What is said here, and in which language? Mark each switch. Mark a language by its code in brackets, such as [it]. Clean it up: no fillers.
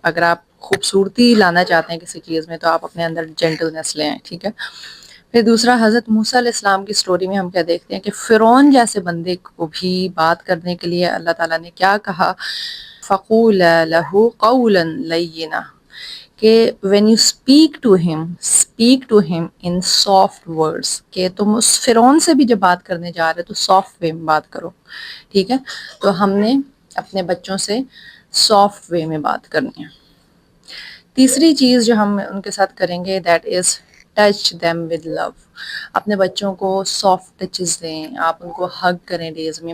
[ur] اگر آپ خوبصورتی لانا چاہتے ہیں کسی چیز میں تو آپ اپنے اندر جینٹلنس لے آئیں. ٹھیک ہے. پھر دوسرا، حضرت موسیٰ علیہ السلام کی سٹوری میں ہم کیا دیکھتے ہیں کہ فرعون جیسے بندے کو بھی بات کرنے کے لیے اللہ تعالیٰ نے کیا کہا؟ [ar] فَقُولَا لَهُ قَوْلًا لَيِّنًا. [en] کہ when you speak to him in soft words. [ur] کہ تم اس فرعون سے بھی جب بات کرنے جا رہے تو سافٹ وے میں بات کرو. ٹھیک ہے. تو ہم نے اپنے بچوں سے سافٹ وے میں بات کرنی ہے. تیسری چیز جو ہم ان کے ساتھ کریں گے، [en] That is touch them with love. [ur] اپنے بچوں کو سافٹ ٹچز دیں، آپ ان کو ہگ کریں ڈیز میں.